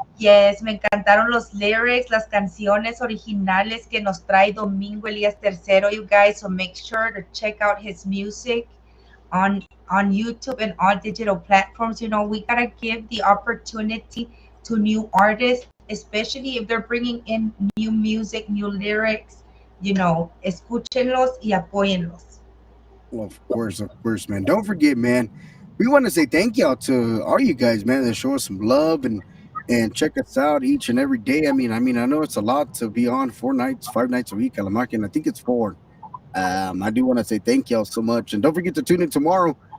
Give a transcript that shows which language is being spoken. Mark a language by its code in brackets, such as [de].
[es] Yes, me encantaron los lyrics, las canciones originales que nos trae Domingo Elias 3Zero, [en] you guys. So make sure to check out his music on YouTube and all digital platforms. You know, we gotta give the opportunity to new artists, especially if they're bringing in new music, new lyrics. You know, [es] escúchenlos y apóyenlos. [en] Well, of course, man. Don't forget, man. We want to say thank y'all to all you guys, man, that show us some love and check us out each and every day. I mean, I know it's a lot to be on 4 nights, 5 nights a week, Alamark, I think it's 4. I do want to say thank y'all so much, and don't forget to tune in tomorrow.